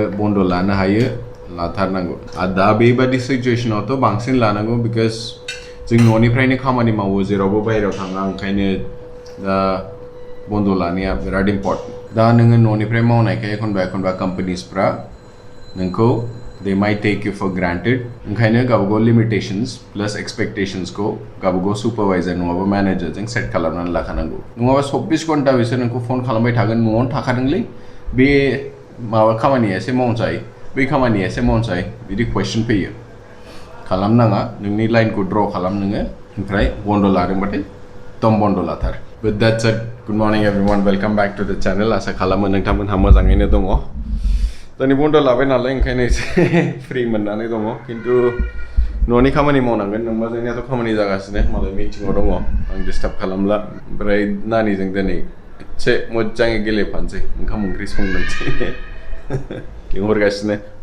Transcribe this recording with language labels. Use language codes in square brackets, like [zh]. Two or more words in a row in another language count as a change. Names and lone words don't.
[brx] बन्द लानो हायो लाथारनांगौ आरो दा बेबादि सिचुएसनावथ' बांसिन लानांगौ बिकज जों न'निफ्रायनो खामानि मावो जेरावबो बाहेरायाव थाङा ओंखायनो दा बन्द लानाया बिराद इम्परटेन्ट दा नोङो न'निफ्राय मावनायखाय एखनबा कम्पानिसफ्रा नोंखौ [en] they might take you for granted [brx] ओंखायनो गावबागाव [en] limitations plus expectationsखौ [brx] गावबागाव सुपारवाइजार नङाबा मेनेजारजों सेट खालामनानै लाखानांगौ नङाबा 24 घन्टा बिसोर नोंखौ फन खालामबाय थागोन न'आवनो थाखादोंलै बे माबा खामानिया एसे मावनोसै बै खामानिया एसे मावनोसै बिदि कुवेश्चन फैयो खालामनाङा नोंनि लाइनखौ ड्र खालाम नोङो ओमफ्राय बन्द लादोंबाथाय दम बन्द लाथार [en] but that's it good morning everyone welcome back to the channel [brx] आसा खालामो नोंथांमोनहा मोजाङैनो दङ दिनै बन्द लाबाय नालाय ओंखायनो एसे फ्रि मोननानै दङ खिन्थु न'नि खामानि मावनांगोन नोंबा जोंनियाथ' खामानि जागासिनो मालाय मिटिङाव दङ आं डिस्टार्ब खालामला ओमफ्राय नानिजों दिनै एसे मोजाङै गेलेफानोसै ओंखाम ओंख्रि संनोसै लिंहरगासिनो